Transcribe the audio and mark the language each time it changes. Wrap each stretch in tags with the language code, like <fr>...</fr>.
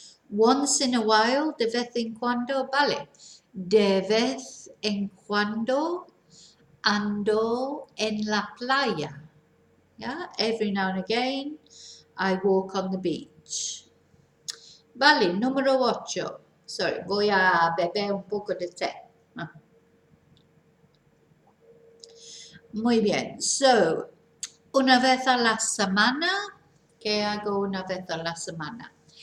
<en>Once in a while,</en> <es>de vez en cuando, vale. De vez en cuando ando en la playa.</es> <en>Yeah, every now and again I walk on the beach.</en> <es>Vale, número 8. Sorry, voy a beber un poco de té. Muy bien, so, una vez a la semana. ¿Qué hago una vez a la semana?</es>